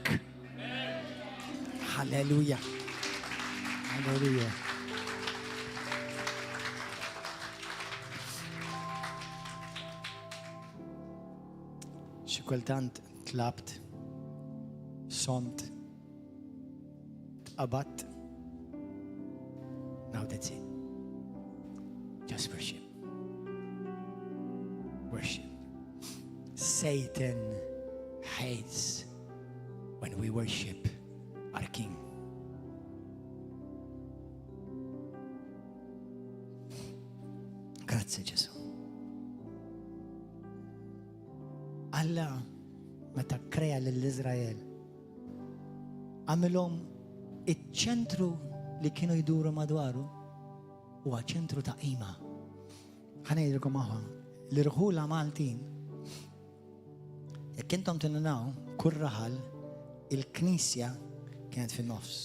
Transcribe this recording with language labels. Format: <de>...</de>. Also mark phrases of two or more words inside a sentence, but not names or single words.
<mt>Halleluja. Halleluja. Xi kultant tlabt, somt, tqabadt.</mt> <en>Now that's it. Just worship. Worship. Satan hates when we worship our King.</en> <it>Grazie Gesù.</it> <mt>Alla meta krea lill-Iżrael għamilhom iċ-ċentru li kienu jduru madwaru huwa ċentru ta' qima. Ħanejdilkom aħwa, l-irħula Maltin, jekk intom tinnaw kull raħal il-Knisja kienet fin-nofs.</mt>